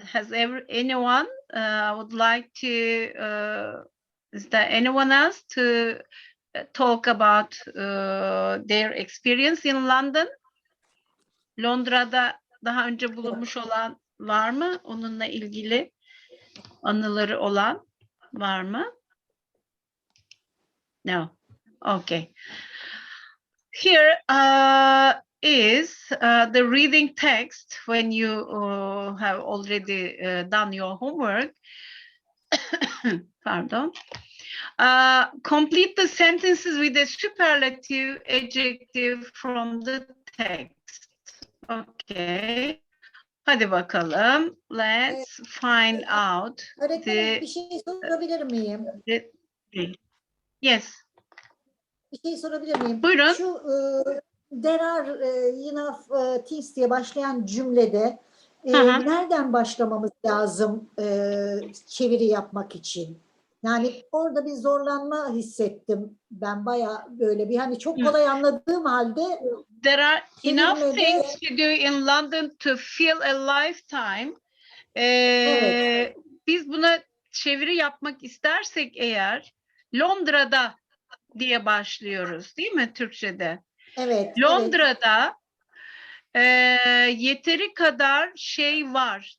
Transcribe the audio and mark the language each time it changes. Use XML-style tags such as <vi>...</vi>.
<en>Has anyone would like to, is there anyone else to talk about their experience in London?</en> <tr>Londra'da daha önce bulunmuş olan var mı? Onunla ilgili anıları olan var mı?</tr> <en>No. Okay. Here is the reading text when you have already done your homework. Pardon. Complete the sentences with a superlative adjective from the text. Okay.</en> <tr>Hadi bakalım.</tr> <en>Let's find out.</en> <tr>Öğretmenim bir şey sorabilir miyim?</tr> <en>Yes.</en> <tr>Bir şey sorabilir miyim? Buyurun. Şu</tr> <en>there are enough things</en> <tr>diye başlayan cümlede nereden başlamamız lazım çeviri yapmak için? Yani orada bir zorlanma hissettim. Ben bayağı böyle bir hani çok kolay anladığım halde</tr> <en>there are enough things to do in London to fill a lifetime.</en> <tr>Evet. Biz buna çeviri yapmak istersek eğer Londra'da diye başlıyoruz, değil mi Türkçe'de? Evet. Londra'da yeteri kadar şey var.</tr>